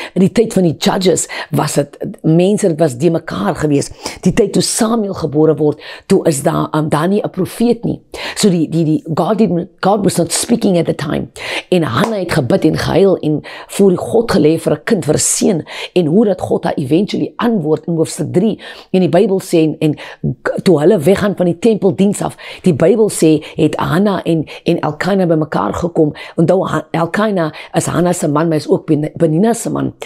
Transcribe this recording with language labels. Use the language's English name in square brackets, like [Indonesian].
[Afrikaans] In die tyd van die Judges was dit mense, dit was die mekaar gewees. Die tyd toe Samuel gebore word, toe is daar nie 'n profeet nie. [English] So God was not speaking at the time. [Afrikaans] En Hannah het gebid en gehuil en voor die God gelê vir 'n kind, vir 'n seun, en hoe dat God haar eventually antwoord in hoofstuk 3. En die Bybel sê, en toe hulle weggaan van die tempeldiens af, die Bybel sê, het Hannah en Elkana by mekaar gekom. Onthou, Elkana is Hannah se man, maar is ook Penina se man.